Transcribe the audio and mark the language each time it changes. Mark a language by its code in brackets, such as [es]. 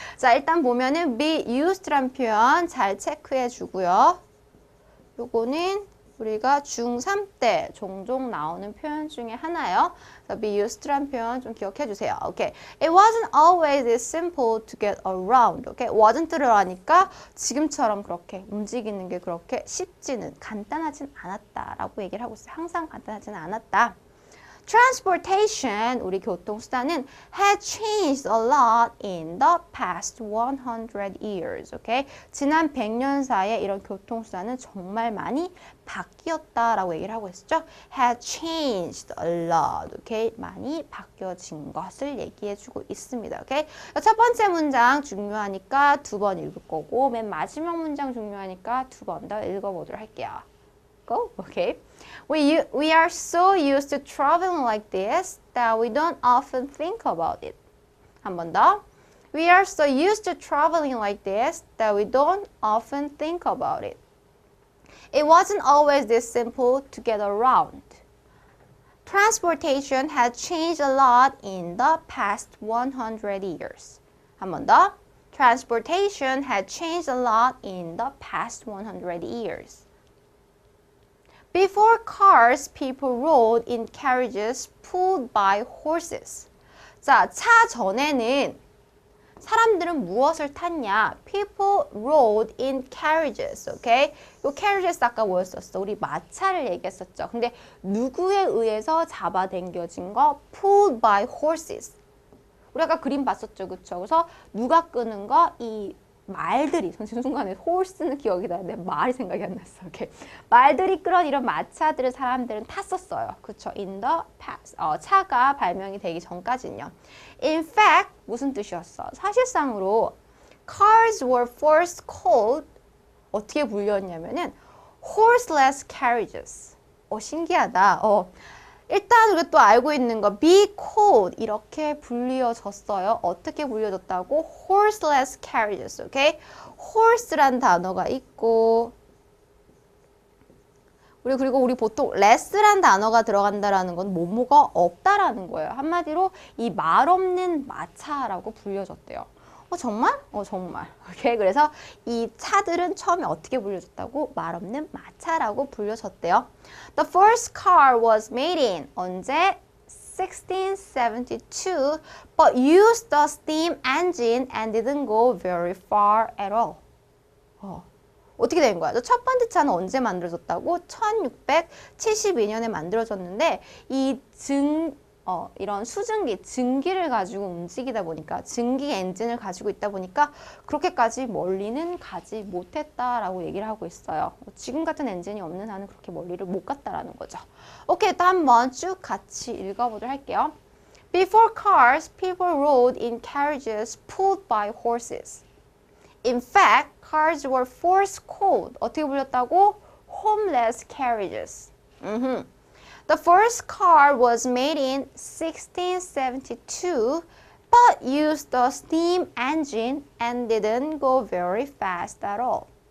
[ko] 자, 일단 보면은 be used란 표현 잘 체크해 주고요. 요거는 우리가 중3 때 종종 나오는 표현 중에 하나예요. be used란 표현 좀 기억해 주세요. [en] Okay. It wasn't always this simple to get around. Okay. [ko] wasn't를 하니까 지금처럼 그렇게 움직이는 게 그렇게 간단하진 않았다라고 얘기를 하고 있어요. 항상 간단하지는 않았다. [en] Transportation, [ko] 우리 교통수단은 [en] had changed a lot in the past 100 years. Okay? [ko] 지난 100년 사이에 이런 교통수단은 정말 많이 바뀌었다라고 얘기를 하고 있었죠. [en] had changed a lot. Okay? [ko] 많이 바뀌어진 것을 얘기해주고 있습니다. [en] Okay? [ko] 첫 번째 문장 중요하니까 두 번 읽을 거고 맨 마지막 문장 중요하니까 두 번 더 읽어보도록 할게요. [en] Go. Okay. We are so used to traveling like this that we don't often think about it. [ko] 한 번 더. [en] We are so used to traveling like this that we don't often think about it. It wasn't always this simple to get around. Transportation had changed a lot in the past 100 years. [ko] 한 번 더. [en] Transportation had changed a lot in the past 100 years. Before cars, people rode in carriages pulled by horses. [ko] 자, 차 전에는 사람들은 무엇을 탔냐? [en] People rode in carriages. Okay? [ko] 요 carriages 아까 뭐였었어? 우리 마차를 얘기했었죠. 근데 누구에 의해서 잡아당겨진 거? [en] Pulled by horses. [ko] 우리 아까 그림 봤었죠. 그쵸? 그래서 누가 끄는 거? 이 말들이, 지금 순간에 horse는 기억이 나는데 말이 생각이 안 났어. 오케이. 말들이 끌어온 이런 마차들을 사람들은 탔었어요. 그쵸? [en] In the past. [ko] 차가 발명이 되기 전까지는요. [en] In fact, [ko] 무슨 뜻이었어? 사실상으로 [en] cars were first called [ko] 어떻게 불렸냐면은 [en] horseless carriages. [ko] 신기하다. 일단 우리가 또 알고 있는 거 be called 이렇게 불리어졌어요. 어떻게 불려졌다고? horseless carriages. 오케이? horse란 단어가 있고 그리고 우리 보통 less란 단어가 들어간다라는 건 뭐뭐가 없다라는 거예요. 한마디로 이 말 없는 마차라고 불려졌대요. 정말? 정말. 오케이. 그래서 이 차들은 처음에 어떻게 불려졌다고? 말 없는 마차라고 불려졌대요. [en] The first car was made in [ko] 언제? [en] 1672, but used the steam engine and didn't go very far at all. [ko] 어떻게 된 거야? 첫 번째 차는 언제 만들어졌다고? 1672년에 만들어졌는데 이런 수증기, 증기를 가지고 움직이다 보니까 증기 엔진을 가지고 있다 보니까 그렇게까지 멀리는 가지 못했다라고 얘기를 하고 있어요. 지금 같은 엔진이 없는 한은 그렇게 멀리를 못 갔다라는 거죠. 오케이, 또 한번 쭉 같이 읽어보도록 할게요. [en] Before cars, people rode in carriages pulled by horses. In fact, cars were force-called. [ko] 어떻게 불렸다고? [en] Homeless carriages. The first car was made in 1672, but used the steam engine and didn't go very fast at all.